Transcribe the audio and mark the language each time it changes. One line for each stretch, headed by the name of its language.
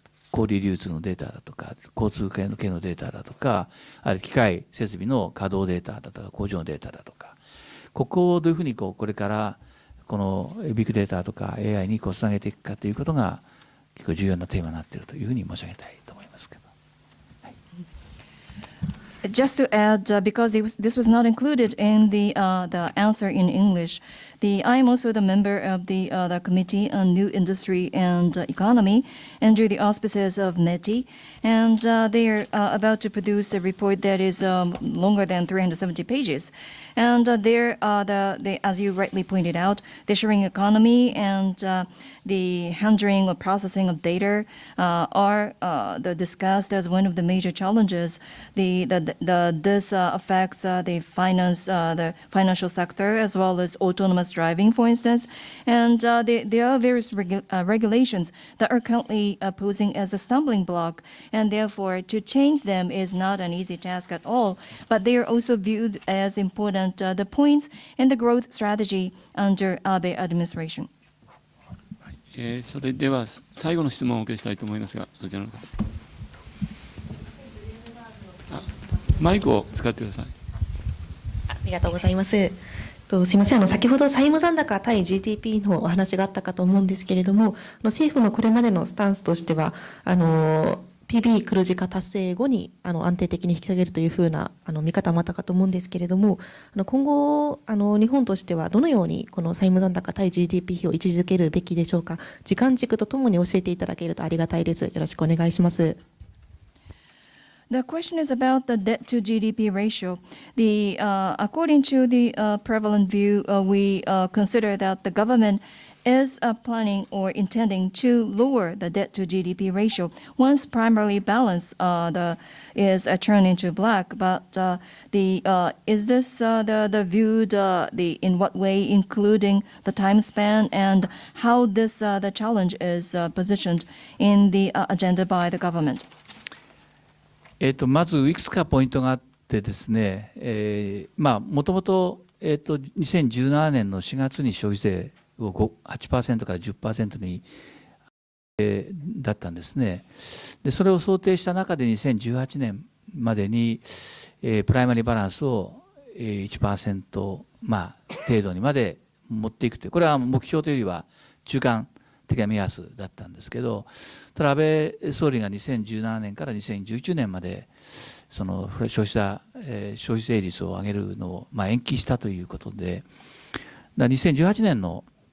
Japanese: 小売流通のデータだとか、交通系のデータだとか、あるいは機械設備の稼働データだとか、工場のデータだとか、ここをどういうふうにこれからこのビッグデータとか AI につなげていくかということが結構重要なテーマになっているというふうに申し上げたいと思いますけど。
English: Just to add, because this was not included in the answer in English, I am also the member of the Committee on New Industry and Economy under the auspices of METI, and they are about to produce a report that is longer than 370 pages. And there, as you rightly pointed out, the sharing economy and the handling or processing of data are discussed as one of the major challenges. This affects the financial sector as well as autonomous driving, for instance. And there are various regulations that are currently posing as a stumbling block, and therefore to change them is not an easy task at all. But they are also viewed as important the points in the growth strategy under Abe administration.
Japanese: それでは最後の質問をお受けしたいと思いますが、そちらの方。マイクを使ってください。ありがとうございます。すみません、先ほど債務残高対 GDP のお話があったかと思うんですけれども、政府のこれまでのスタンスとしては、PB 黒字化達成後に安定的に引き下げるというふうな見方もあったかと思うんですけれども、今後日本としてはどのようにこの債務残高対 GDP 比を位置づけるべきでしょうか。時間軸とともに教えていただけるとありがたいです。よろしくお願いします。
English: The question is about the debt to GDP ratio. According to the prevalent view, we consider that the government is planning or intending to lower the debt to GDP ratio once primary balance is turned into black. But is this the viewed in what way, including the time span and how the challenge is positioned in the agenda by the government?
Japanese: まずいくつかポイントがあってですね、もともと2017年の4月に消費税を 8% から 10% にだったんですね。でそれを想定した中で2018年までにプライマリーバランスを 1% 程度にまで持っていくという、これは目標というよりは中間的な目安だったんですけど、ただ安倍総理が2017年から2019年までその消費税率を上げるのを延期したということで、2018年の